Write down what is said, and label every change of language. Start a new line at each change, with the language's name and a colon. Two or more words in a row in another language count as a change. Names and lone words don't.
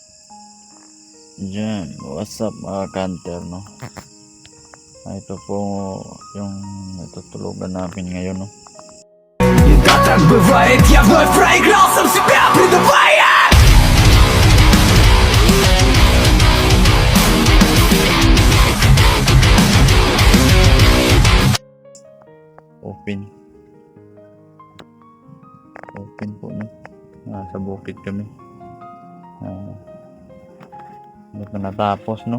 Filipino: Diyan,
English: what's up
Filipino: mga kanter, no? Ito po yung natutulugan namin ngayon, no?
Russian: Да так бывает, я вновь проиграл, сам себя предавая.
Filipino: Open po, no? Sa bukid kami. Hindi pa natapos, no?